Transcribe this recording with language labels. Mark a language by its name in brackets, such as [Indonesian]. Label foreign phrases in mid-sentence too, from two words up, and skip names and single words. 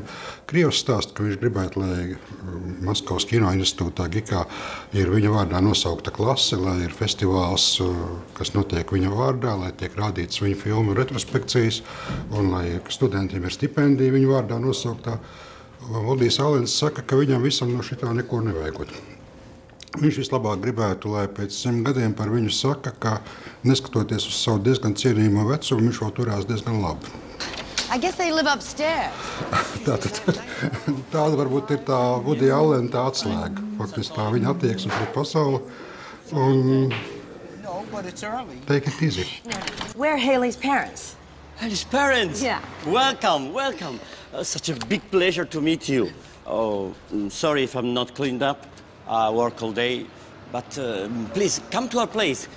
[Latvian] Krievs stāsta, ka viņš gribētu, lai Maskavas kino institūtā GIKā ir viņa vārdā nosaukta klase, lai ir festivāls, kas notiek viņa vārdā, lai tiek rādīts viņa filmu retrospekcijas, un lai studentiem ir stipendija viņa vārdā nosauktā. Vudijs Allens saka, ka viņam visam no šitā neko nevajagot. Viņš vislabāk gribētu, lai pēc 100 gadiem par viņu saka, ka neskatoties uz savu diezgan cienījamo vecumu, viņš vēl turās diezgan labi. [English] I guess they live upstairs. [Latvian] Tāda varbūt ir tā Vudija Allena tā atslēga. Faktiski tā viņa attieksme pret pasauli. Un [English] take it easy. Where are Haley's parents? Haley's parents? Yeah. Welcome, welcome. Such a big pleasure to meet you. Oh, sorry if I'm not cleaned up. I work all day. But please, come to our place. We live over there.